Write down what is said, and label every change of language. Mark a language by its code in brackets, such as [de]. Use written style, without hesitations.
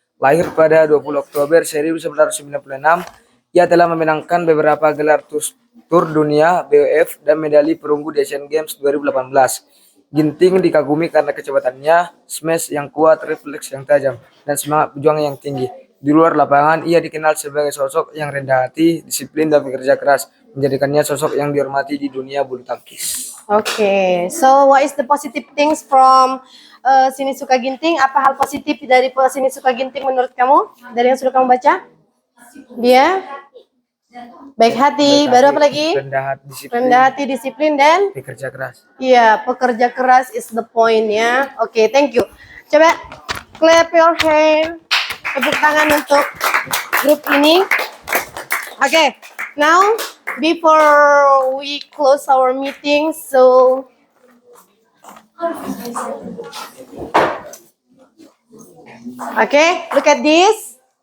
[id] Lahir pada 20 Oktober 1996, ia telah memenangkan beberapa gelar Tour Dunia BWF dan medali perunggu di Asian Games 2018. Ginting dikagumi karena kecepatannya, smash yang kuat, refleks yang tajam, dan semangat berjuang yang tinggi. Di luar lapangan, ia dikenal sebagai sosok yang rendah hati, disiplin, dan bekerja keras. menjadikannya sosok yang dihormati di dunia bulu tangkis. [en] Okay, so what is the positive things from Sini Suka Ginting? [id] Apa hal positif dari Sini Suka Ginting menurut kamu? Dari yang sudah kamu baca? Dia baik hati, baru apa lagi? Rendah hati, disiplin, dan Bekerja keras. iya, pekerja keras [en] is the point ya. Oke, thank you. [id] Coba [en] clap your hand. [id] Tepuk tangan untuk grup ini. [en] Oke, now before we close our meeting, so look at this.